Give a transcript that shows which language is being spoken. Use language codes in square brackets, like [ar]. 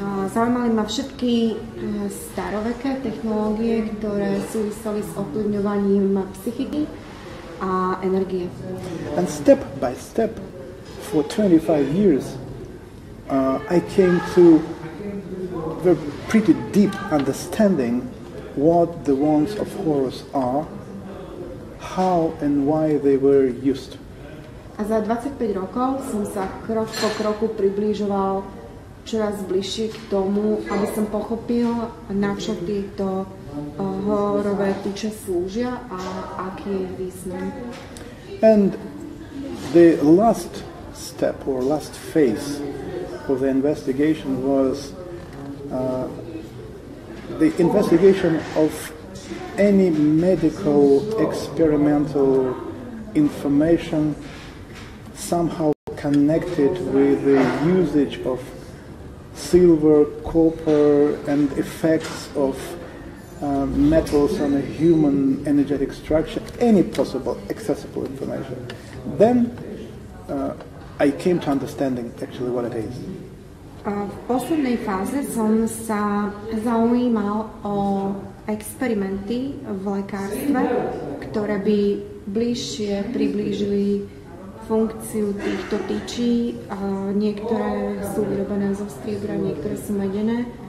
[sk] Zaujímali ma všetky staroveké technológie, ktoré súviseli s ovplyvňovaním psychiky a energie. [en] And step by step, for 25 years, I came to a pretty deep understanding what the wands of Horus are, how and why they were used. [sk] A za 25 rokov som sa krok po kroku približoval čoraz bližšie k tomu, aby som pochopil, na čo tieto horové tyče slúžia a aký je význam. [en] And the last step or last phase of the investigation was the investigation of any medical experimental information somehow connected with the usage of silver, copper, and effects of metals on a human energetic structure, any possible accessible information. Then I came to understanding actually what it is. [sk] V poslednej fáze som sa zaujímal o experimenty v lekárstve, ktoré by bližšie priblížili funkciu týchto tyčí. Niektoré sú vyrobené zo striebra, niektoré sú medené.